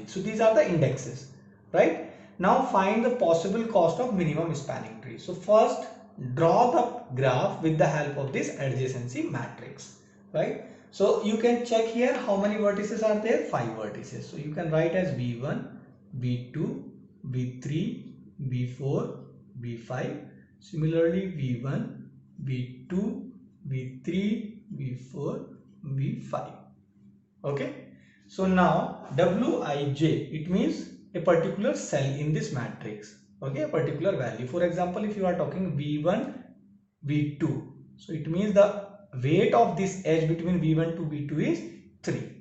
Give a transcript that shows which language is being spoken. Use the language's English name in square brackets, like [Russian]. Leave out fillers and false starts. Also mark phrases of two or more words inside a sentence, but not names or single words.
[English] So these are the indexes, right? Now find the possible cost of minimum spanning tree. So first draw the graph with the help of this adjacency matrix, right? So you can check here how many vertices are there. 5 vertices. So you can write as V1, V2, V3, V4, V5. Similarly V1, V2, V3, V4, V5. Okay. So now Wij, it means a particular cell in this matrix. Okay, a particular value. For example, if you are talking V1, V2, so it means the weight of this edge between V1 to V2 is 3.